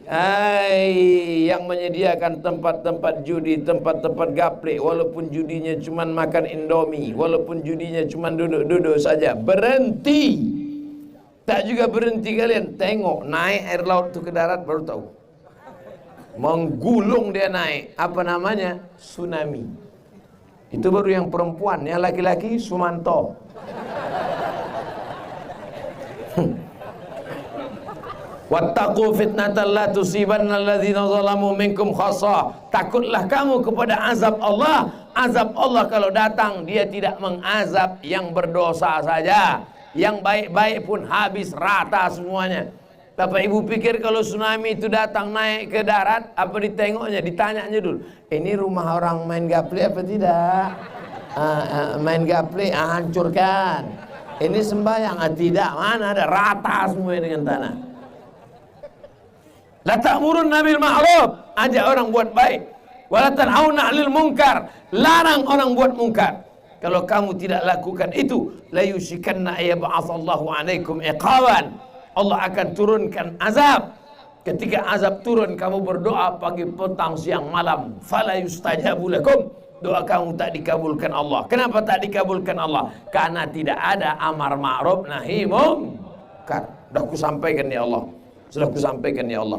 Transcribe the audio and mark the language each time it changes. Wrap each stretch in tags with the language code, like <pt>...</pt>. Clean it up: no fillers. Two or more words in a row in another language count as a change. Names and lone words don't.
<id>Yang menyediakan tempat-tempat judi, tempat-tempat gaplek, walaupun judinya cuma makan Indomie, walaupun judinya cuma duduk-duduk saja, berhenti. Tak juga berhenti kalian, tengok naik air laut itu ke darat baru tahu. Menggulung dia naik, apa namanya? Tsunami. Itu baru yang perempuan, yang laki-laki Sumanto.</id> <ar>واتقوا فتنة لا تصيبن الذين ظلموا منكم خاصة.</ar> <id>Takutlah kamu kepada azab Allah. Azab Allah kalau datang, dia tidak mengazab yang berdosa saja. Yang baik-baik pun habis rata semuanya. Bapak Ibu pikir kalau tsunami itu datang naik ke darat, apa ditengoknya, ditanyanya dulu, ini rumah orang main gaple apa tidak? Main gaple, hancurkan. Ini sembahyang, tidak, mana ada, rata semua dengan tanah.</id> <ar>لتأمرن بالمعروف,</ar> <id>ajak orang buat baik.</id> <ar>ولتنهون عن المنكر,</ar> <id>larang orang buat mungkar. Kalau kamu tidak lakukan itu,</id> <ar>ليوشكن أن يبعث الله عليكم عقابا.</ar> <id>Allah akan turunkan azab. Ketika azab turun, kamu berdoa pagi, petang, siang, malam,</id> <ar>فلا يستجاب لكم.</ar> <id>Doa kamu tak dikabulkan Allah. Kenapa tak dikabulkan Allah? Karena tidak ada amar ma'ruf nahi munkar. Sudah aku sampaikan ya Allah. Sudah aku sampaikan ya Allah.</id>